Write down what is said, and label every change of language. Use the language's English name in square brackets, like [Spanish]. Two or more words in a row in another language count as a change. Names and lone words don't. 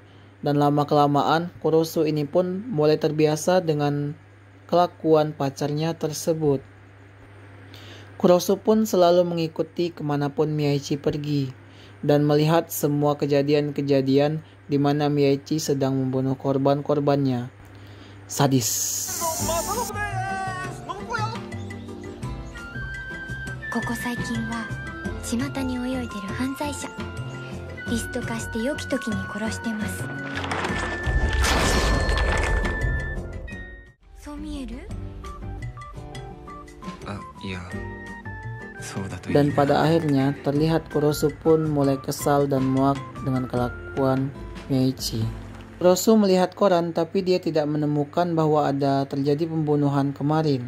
[Indonesian] Dan lama-kelamaan Kurosu ini pun mulai terbiasa dengan kelakuan pacarnya tersebut. Kurosu pun selalu mengikuti kemanapun Miyachi pergi dan melihat semua kejadian-kejadian di mana Miyachi sedang membunuh korban-korbannya. Sadis. [Japanese] ここ最近は巷に泳いでる犯罪者。リスト化して良き時に殺してます。そう見える？ [Indonesian] Iya, Dan pada akhirnya terlihat Kurosu pun mulai kesal dan muak dengan kelakuan Meiichi. Kurosu melihat koran tapi dia tidak menemukan bahwa ada terjadi pembunuhan kemarin.